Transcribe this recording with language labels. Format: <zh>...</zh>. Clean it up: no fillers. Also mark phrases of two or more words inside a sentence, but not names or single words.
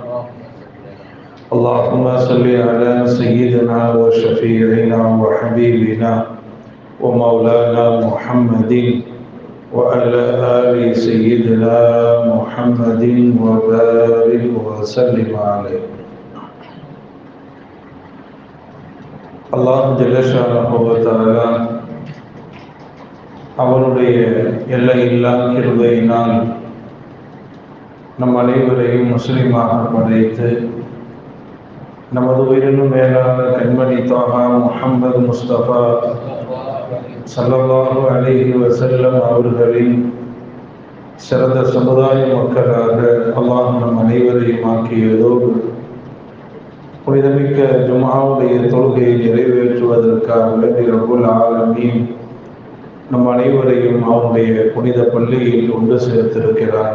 <ar>اللهم صل على سيدنا وشفيعنا وحبيبنا ومولانا محمد وعلى آل سيدنا محمد وبارك وسلم عليه.</ar> <ta>அல்லாஹ்</ta> <ar>جل شأنه وتعالى</ar> <ta>அவனுடைய எல்லையில்லா கிருபையினால் நம் அனைவரையும் முஸ்லிமாக படைத்து நமது உயிரினும் மேலான கண்மணி தாஹா முஹம்மது முஸ்தபா</ta> <ar>صلى الله عليه وسلم</ar> <ta>அவர்களின் சிறந்த சமுதாய மக்களாக அல்லாஹ் நம் அனைவரையும் ஆக்கியதோடு புனிதமிக்க ஜும்ஆவுடைய தொழுகையை நிறைவேற்றுவதற்காக வேண்டி</ta> <ar>رب العالمين</ar> <ta>நம் அனைவரையும் அவனுடைய புனித பள்ளியில் ஒன்று சேர்த்திருக்கிறார்.</ta>